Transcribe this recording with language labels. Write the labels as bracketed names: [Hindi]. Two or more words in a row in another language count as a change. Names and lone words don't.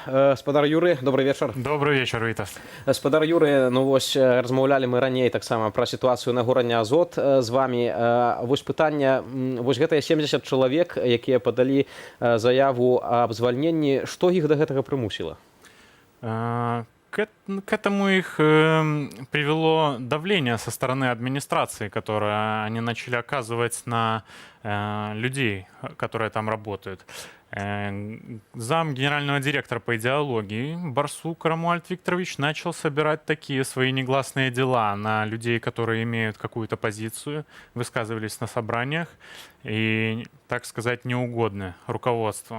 [Belarusian] Спадар Юрый, добрый вечар. Добрый вечар, Вітас. Спадар Юрый, ну вось размаўлялі мы раней таксама пра сітуацыю на горадня Азот з вами. Вось пытанне, вось гэтыя 70 чалавек, якія падалі заяву аб звальненні, што іх да гэтага прымусіла? [Russian] К этому их привело давление со стороны администрации, которое они начали оказывать на людей, которые там работают. Зам генерального директора по идеологии Барсук Рамуальд Викторович начал собирать такие свои негласные дела на людей, которые имеют какую-то позицию, высказывались на собраниях и, так сказать, неугодны руководству.